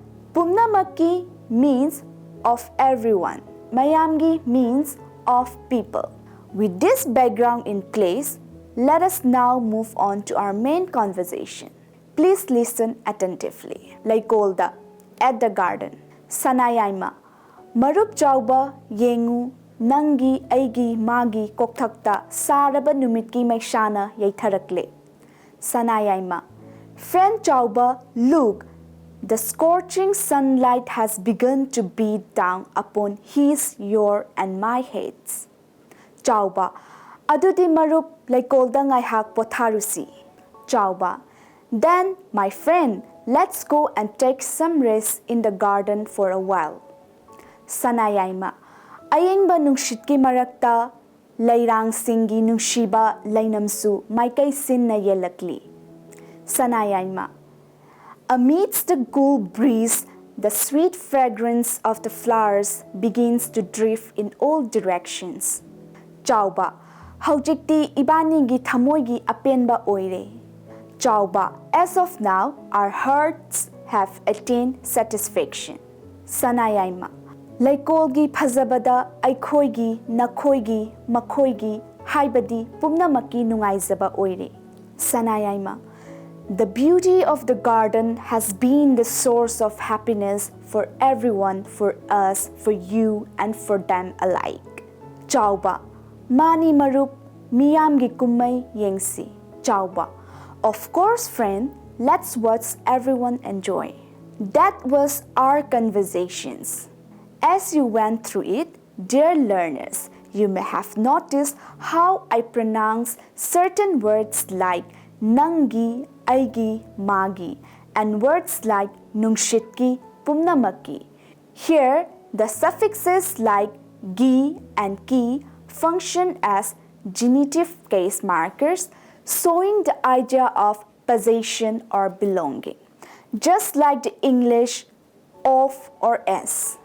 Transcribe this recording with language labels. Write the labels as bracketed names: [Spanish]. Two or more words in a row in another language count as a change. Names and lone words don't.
[English] Pumnamaki means of everyone. Mayamgi means of people. With this background in place, let us now move on to our main conversation. Please listen attentively. Laikolda, at the garden. [Manipuri] Sanayaima, marup chauba yengu nangi aigi magi kokthakta saraba numitki maishana yaitharakle. Sanayaima, [English] friend chauba, look, the scorching sunlight has begun to beat down upon his, your, and my heads. [Manipuri] Chauba, adudi marup laikolda ngaihak potharusi. Chauba, [English] then, my friend, let's go and take some rest in the garden for a while. [Manipuri] Sanayaima, ayengba nungshitki marakta, lairang singi nungshiba lainamsu maikai sinna yelakli. Sanayaima, [English] amidst the cool breeze, the sweet fragrance of the flowers begins to drift in all directions. [Manipuri] Chauba, haujikti ibanigi thamoigi apenba oire. Chauba, [English] as of now, our hearts have attained satisfaction. [Manipuri] Sanayaima, laikolgi phazabada aikoigi, nakoigi, makoigi, haibadi pumnamaki nungaizaba oire. Sanayaima, [English] the beauty of the garden has been the source of happiness for everyone, for us, for you, and for them alike. [Manipuri] Chauba, mani marup miyamgi kummai yengsi. Chauba, [English] of course, friend, let's watch everyone enjoy. That was our conversations. As you went through it, dear learners, you may have noticed how I pronounce certain words like [Manipuri] nangi, aigi, magi, [English] and words like [Manipuri] nungshitki, pumnamaki. [English] Here, the suffixes like gi and ki function as genitive case markers, showing the idea of possession or belonging, just like the English of or s.